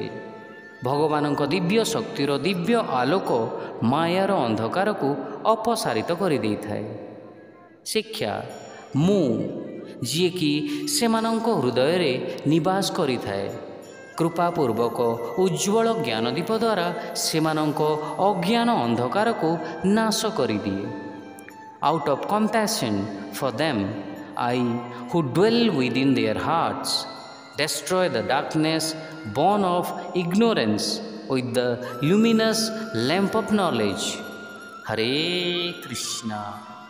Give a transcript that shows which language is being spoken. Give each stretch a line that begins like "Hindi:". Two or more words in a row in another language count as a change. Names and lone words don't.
Odia: ଭଗବାନଙ୍କ ଦିବ୍ୟ ଶକ୍ତିର ଦିବ୍ୟ ଆଲୋକ ମାୟାର ଅନ୍ଧକାରକୁ ଅପସାରିତ କରିଦେଇଥାଏ। ଶିକ୍ଷା, ମୁଁ ଯିଏକି ସେମାନଙ୍କ ହୃଦୟରେ ନିବାସ କରିଥାଏ, କୃପାପୂର୍ବକ ଉଜ୍ଜ୍ୱଳ ଜ୍ଞାନଦୀପ ଦ୍ୱାରା ସେମାନଙ୍କ ଅଜ୍ଞାନ ଅନ୍ଧକାରକୁ ନାଶ କରିଦିଏ।
English: Out of compassion for them, I, who dwell within their hearts, destroy the darkness born of ignorance with the luminous lamp of knowledge. Hare Krishna.